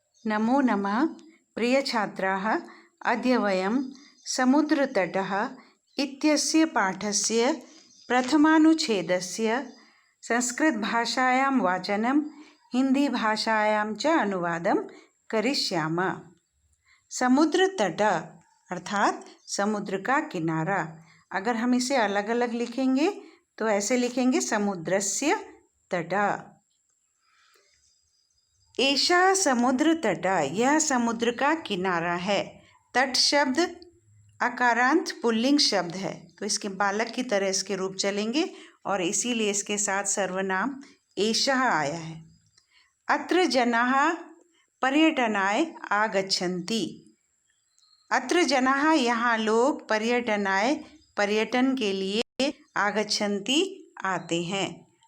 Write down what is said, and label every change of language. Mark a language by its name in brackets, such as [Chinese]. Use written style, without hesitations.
[Sanskrit] नमो नमः प्रियछात्राः, अद्य वयं समुद्रतटः इत्यस्य पाठस्य प्रथमानुच्छेदस्य संस्कृतभाषायां वाचनं हिंदीभाषायां च अनुवादं करिष्यामः। [Hindi] समुद्र तट अर्थात समुद्र का किनारा। अगर हम इसे अलग अलग लिखेंगे तो ऐसे लिखेंगे [Sanskrit] समुद्रस्य तट। एषा समुद्र तट, [Hindi] यह समुद्र का किनारा है। तट शब्द अकारांत पुल्लिंग शब्द है, तो इसके बालक की तरह इसके रूप चलेंगे और इसीलिए इसके साथ सर्वनाम [Sanskrit] एषः [Hindi] आया है। [Sanskrit] अत्र जनाः पर्यटनाय आगच्छन्ति। अत्र जनाः, [Hindi] यहाँ लोग, पर्यटनाय पर्यटन के लिए, आगच्छन्ति आते हैं।